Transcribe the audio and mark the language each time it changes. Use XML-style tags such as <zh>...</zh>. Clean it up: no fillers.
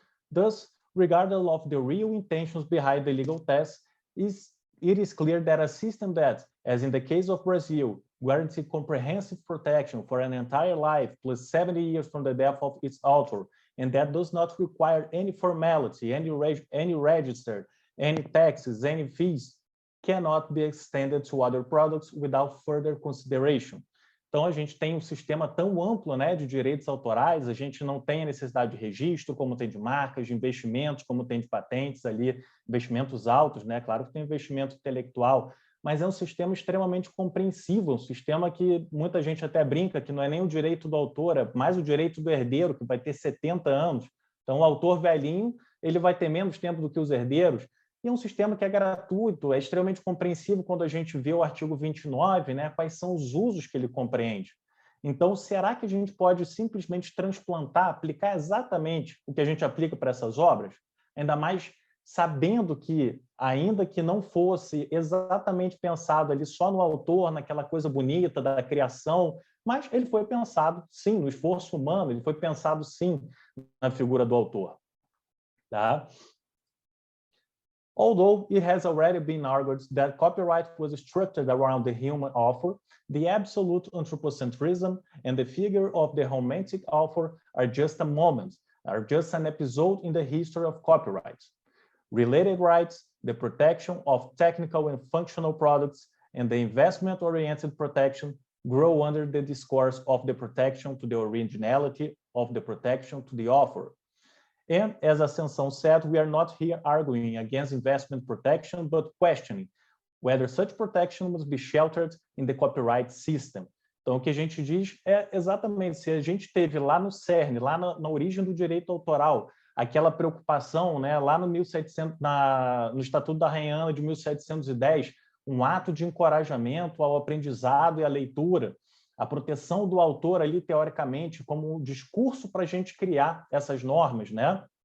<en>Thus, regardless of the real intentions behind the legal test, it is clear that a system that, as in the case of Brazil, guarantees comprehensive protection for an entire life plus 70 years from the death of its author, and that does not require any formality, any register, any taxes, any fees, cannot be extended to other products without further consideration.</en> <pt>Então, a gente tem um sistema tão amplo, né, de direitos autorais, a gente não tem a necessidade de registro, como tem de marcas, de investimentos, como tem de patentes ali, investimentos altos, né? Claro que tem investimento intelectual, mas é um sistema extremamente compreensivo, um sistema que muita gente até brinca que não é nem o direito do autor, é mais o direito do herdeiro, que vai ter 70 anos. Então, o autor velhinho, ele vai ter menos tempo do que os herdeiros, e é um sistema que é gratuito, é extremamente compreensivo quando a gente vê o artigo 29, né, quais são os usos que ele compreende. Então, será que a gente pode simplesmente transplantar, aplicar exatamente o que a gente aplica para essas obras? Ainda mais sabendo que, ainda que não fosse exatamente pensado ali só no autor, naquela coisa bonita da criação, mas ele foi pensado, sim, no esforço humano, ele foi pensado, sim, na figura do autor. Tá?</pt> <en>Although it has already been argued that copyright was structured around the human author, the absolute anthropocentrism and the figure of the romantic author are just a moment, are just an episode in the history of copyright. Related rights, the protection of technical and functional products, and the investment-oriented protection grow under the discourse of the protection to the originality of the protection to the author. And as Ascensão said, we are not here arguing against investment protection, but questioning whether such protection must be sheltered in the copyright system.</en> <pt>Então, o que a gente diz é exatamente, se a gente teve lá no cerne, lá na origem do direito autoral, aquela preocupação, né, lá no 1700, no Estatuto da Rainha Ana de 1710, um ato de encorajamento ao aprendizado e à leitura, a proteção do autor ali, teoricamente, como um discurso para a gente criar essas normas, né?</pt>